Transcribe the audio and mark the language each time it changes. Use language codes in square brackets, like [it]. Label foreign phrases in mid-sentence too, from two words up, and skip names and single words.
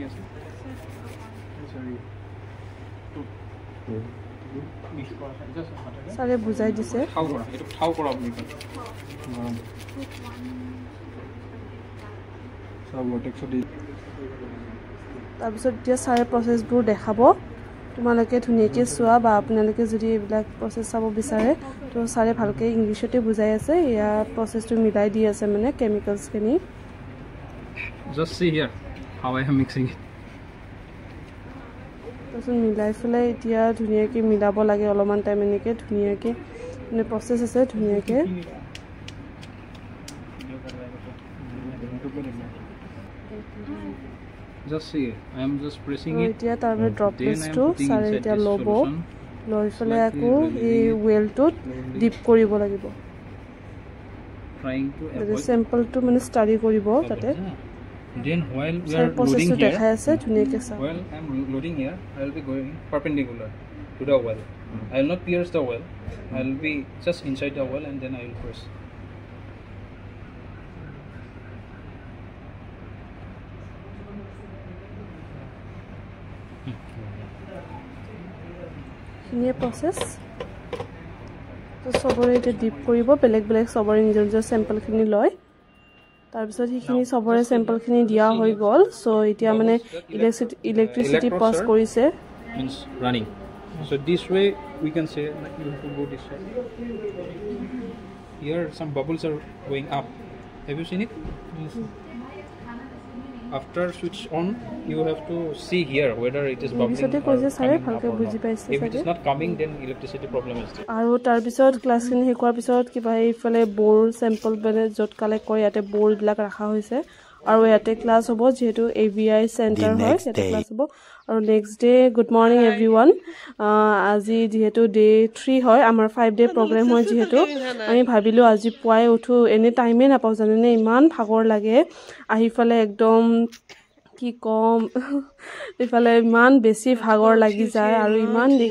[as] সাৰে বুজাই দিছে তাৰপিছত এতিয়া সাৰে প্ৰসেসবোৰ দেখাব তোমালোকে ধুনীয়াকৈ চোৱা বা আপোনালোকে যদি এইবিলাক প্ৰসেস চাব বিচাৰে তো সাৰে ভালকৈ ইংলিছতে বুজাই আছে ইয়া প্ৰসেসটো মিলাই দি আছে মানে কেমিকেলছখিনি [en] Just see here how I am mixing it. [as] তাৰপিছত মিলাই পেলাই এতিয়া ধুনীয়াকৈ মিলাব লাগে অলপমান টাইম এনেকৈ ধুনীয়াকৈ মানে প্ৰচেছ আছে ধুনীয়াকৈ [en] Just see, I am just pressing it. [as] এতিয়া তাৰপৰা ড্ৰপলেটছটো ছাৰে এতিয়া ল'ব লৈ পেলাই আকৌ এই ৱেলটোত ডিপ কৰিব লাগিব [en] Trying to avoid [as] চেম্পলটো মানে ষ্টাডি কৰিব তাতে [en] then while we are loading here [as] দেখাই আছে ধুনীয়াকৈ চাওক [en] while I am loading here I will be going perpendicular to the well. I will not pierce the well. I will be just inside the well and then I will press. [as] ধুনীয়া প্ৰচেছ তো চবৰে এতিয়া ডিপ কৰিব বেলেগ বেলেগ চবৰে নিজৰ নিজৰ চেম্পলখিনি লয় তাৰপিছত সেইখিনি চবৰে চেম্পলখিনি দিয়া হৈ গ'ল চ' এতিয়া মানে ইলেক্ট্ৰিচিটি পাছ কৰিছে [en] means running. So this way we can say like you have to go this way. Here some bubbles are going up. Have you seen it? Yes. After switch on you have to see here whether it is bubbling or if it is not coming then electricity problem is there. [as] আৰু তাৰপিছত ক্লাছখিনি শেষ হোৱাৰ পিছত কিবা এইফালে ব'ৰ চেম্পল মানে য'ত কালেক্ট কৰে ইয়াতে ব'ৰবিলাক ৰখা হৈছে আৰু ইয়াতে ক্লাছ হ'ব যিহেতু AVI চেণ্টাৰ হয় ইয়াতে ক্লাছ হ'ব আৰু [en] next day good morning everyone [as] আজি যিহেতু ডে 3 হয় আমাৰ 5 [en] day program [as] হয় যিহেতু আমি ভাবিলোঁ আজি পুৱাই উঠো এনে টাইমে নাপাওঁ জানেনে ইমান ভাগৰ লাগে আহিফালে একদম কি কম ইফালে ইমান বেছি ভাগৰ লাগি যায় আৰু ইমান